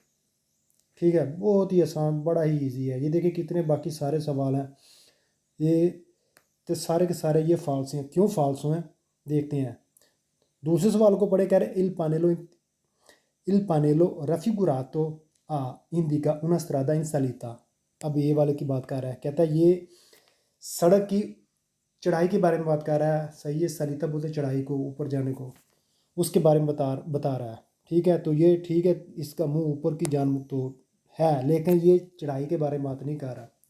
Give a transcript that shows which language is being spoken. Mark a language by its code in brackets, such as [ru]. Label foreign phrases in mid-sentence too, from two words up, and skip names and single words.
[hi] ठीक है, बहुत ही आसान, बड़ा ही इजी है। ये देखिए कितने बाकी सारे सवाल हैं, ये तो सारे के सारे ये फाल्स हैं। क्यों फाल्स हैं देखते हैं। दूसरे सवाल को पढ़े, कह रहे [it] il pannello raffigurato a indica una strada in salita. [hi] अब ये वाले की बात कर रहा है, कहता है ये सड़क की चढ़ाई के बारे में बात कर रहा है। सही है, सलिता बोलते चढ़ाई को, ऊपर जाने को, उसके बारे में बता रहा है। ठीक है, तो ये ठीक है, इसका मुंह ऊपर की जानब तो है, लेकिन ये चढ़ाई के बारे में बात नहीं कर रहा।